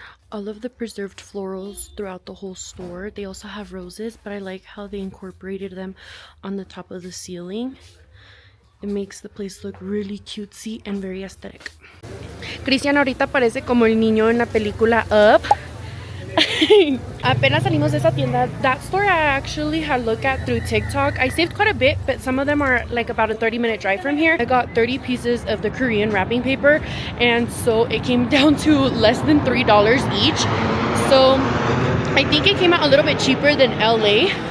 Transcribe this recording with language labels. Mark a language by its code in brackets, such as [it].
[en] All of the preserved florals throughout the whole store. They also have roses, but I like how they incorporated them on the top of the ceiling. It makes the place look really cutesy and very aesthetic. [es] Cristian ahorita parece como el niño en la película Up. Apenas salimos de esa tienda. [en] That store I actually had looked at through TikTok. I saved quite a bit, but some of them are like about a 30-minute drive from here. I got 30 pieces of the Korean wrapping paper, and so it came down to less than $3 each. So I think it came out a little bit cheaper than LA.